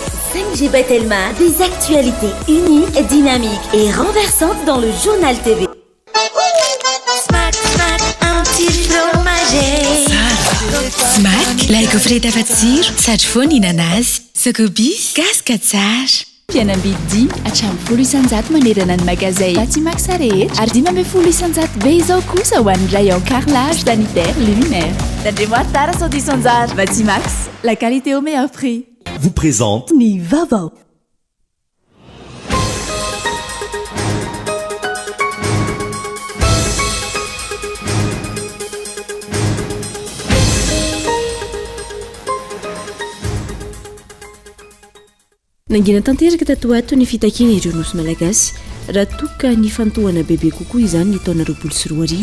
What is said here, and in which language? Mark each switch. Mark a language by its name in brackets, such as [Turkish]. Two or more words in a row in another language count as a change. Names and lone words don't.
[French] 5GB Telma, des actualités uniques, dynamiques et renversantes dans le journal TV. Smack, smack, un petit fromager. [Malagasy] Smack, like ofreta fatsiro, sady foana inanazy. Sakobis, gaska tsara. Fianambidy hatramin'ny 10 isanjato manerana ny magazay Batimax rehetra ary 10 isanjato be izao kosa ho an'ny [French] rayon carrelage sanitaire luminaire. [Malagasy] Tandremo tara sao disanjara. [French] Batimax, la qualité au meilleur prix. Vous présente [Malagasy] Ni Vavao. Nangina tanteraka tato ato ny fitakiana ireo nosy malagasy raha toka ny fantohana bebe kokoa izany ny taona 2024.